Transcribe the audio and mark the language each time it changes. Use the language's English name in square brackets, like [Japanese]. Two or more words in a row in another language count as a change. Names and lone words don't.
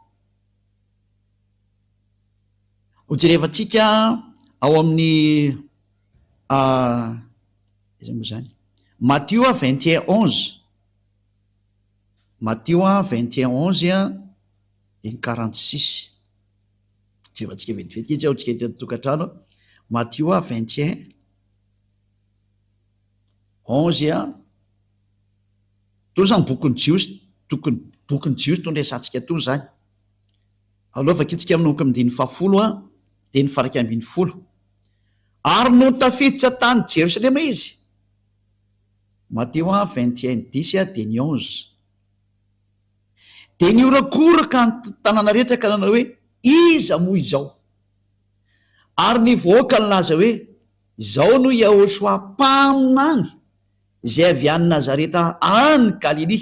[Malagasy] Ho jerevantsika ao amin'ny iza moa zany, Matthieu 21:11, Matthieu 21:11 de ny 46. Jerevantsika vetivety izy ao tsika eto tokantrano. Matthieu 21:11 to zany bokyny jiosy, bokyny jiosy to ndraisantsika to zany. Aloha vakitsika amin'noko amin'ny 10 de ny faraky ambin'ny 10. Ary no tafiditra tany Jerosalema izy. Matthieu 21:10 de ny 11. De niorakoraka ny tanàna rehetra ka nanao hoe iza moa izao, ary ny vahoaka ny laza hoe izao no Yahosoa mpaminany zay avy any Nazareta any Galilia.